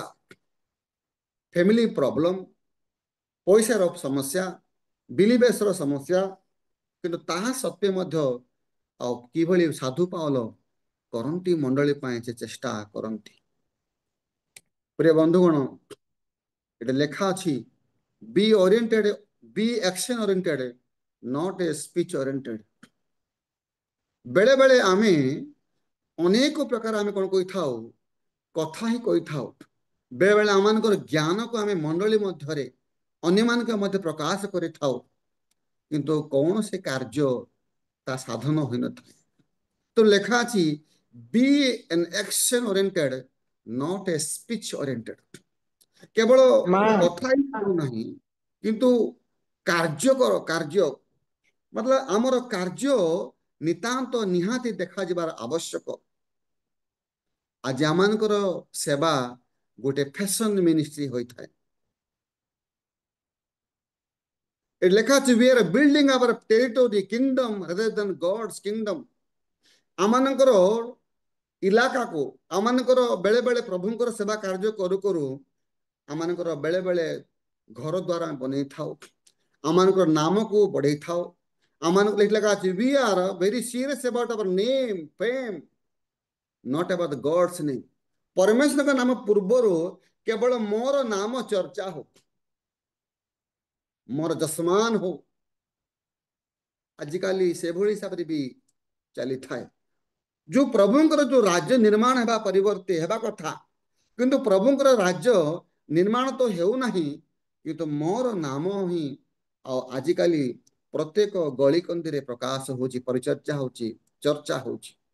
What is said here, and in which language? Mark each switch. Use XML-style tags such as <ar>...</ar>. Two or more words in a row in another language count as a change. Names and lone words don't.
<en>family problem,</en> <or>ପଇସାର ସମସ୍ୟା, ବିଲିବେଶର ସମସ୍ୟା, କିନ୍ତୁ ତାହା ସତ୍ତ୍ୱେ ମଧ୍ୟ ଆଉ କିଭଳି ସାଧୁ ପାଉଲ କରନ୍ତି, ମଣ୍ଡଳୀ ପାଇଁ ସେ ଚେଷ୍ଟା କରନ୍ତି। ପ୍ରିୟ ବନ୍ଧୁଗଣ, ଏଠି ଲେଖା ଅଛି</or> <en>be oriented, be action oriented, not a speech oriented।</en> <or>ବେଳେ ବେଳେ ଆମେ ଅନେକ ପ୍ରକାର ଆମେ କ'ଣ କହିଥାଉ, କଥା ହିଁ କହିଥାଉ। ବେଳେବେଳେ ଆମମାନଙ୍କର ଜ୍ଞାନକୁ ଆମେ ମଣ୍ଡଳୀ ମଧ୍ୟରେ ଅନ୍ୟମାନଙ୍କ ମଧ୍ୟ ପ୍ରକାଶ କରିଥାଉ, କିନ୍ତୁ କୌଣସି କାର୍ଯ୍ୟ ତା ସାଧନ ହୋଇନଥାଏ। ତ ଲେଖା ଅଛି</or> <en>be an action oriented, not a speech oriented।</en> <or>କେବଳ କଥା ହିଁ କରୁନାହିଁ, କିନ୍ତୁ କାର୍ଯ୍ୟ କର, କାର୍ଯ୍ୟ ମତଲବ ଆମର କାର୍ଯ୍ୟ ନିତାନ୍ତ ନିହାତି ଦେଖାଯିବାର ଆବଶ୍ୟକ। ଆଜି ଆମମାନଙ୍କର ସେବା ଗୋଟେ</or> <en>fashion ministry</en> <or>ହୋଇଥାଏ। ଏଠି ଲେଖା ଅଛି</or> <en>we are building our territory, kingdom rather than God's kingdom।</en> <or>ଆମମାନଙ୍କର ଇଲାକାକୁ, ଆମମାନଙ୍କର ବେଳେ ବେଳେ ପ୍ରଭୁଙ୍କର ସେବା କାର୍ଯ୍ୟ କରୁ କରୁ ଆମମାନଙ୍କର ବେଳେ ବେଳେ ଘର ଦ୍ୱାର ବନେଇଥାଉ, ଆମମାନଙ୍କର ନାମକୁ ବଢେଇଥାଉ। ଆମମାନଙ୍କର ଏଠି ଲେଖା ଅଛି</or> <en>we are very serious about our name, fame, not about the God's name।</en> <or>ପରମେଶ୍ୱରଙ୍କ ନାମ ପୂର୍ବରୁ କେବଳ ମୋର ନାମ ଚର୍ଚ୍ଚା ହଉ, ମୋର ଯଶମାନ ହଉ। ଆଜିକାଲି ସେଭଳି ହିସାବରେ ବି ଚାଲିଥାଏ। ଯୋଉ ପ୍ରଭୁଙ୍କର ଯୋଉ ରାଜ୍ୟ ନିର୍ମାଣ ହେବା ପରିବର୍ତ୍ତେ ହେବା କଥା, କିନ୍ତୁ ପ୍ରଭୁଙ୍କର ରାଜ୍ୟ ନିର୍ମାଣ ତ ହେଉନାହିଁ, କିନ୍ତୁ ମୋର ନାମ ହିଁ ଆଉ ଆଜିକାଲି ପ୍ରତ୍ୟେକ ଗଳିକନ୍ଦିରେ ପ୍ରକାଶ ହଉଛି, ପରିଚର୍ଚ୍ଚା ହଉଛି, ଚର୍ଚ୍ଚା ହଉଛି।</or>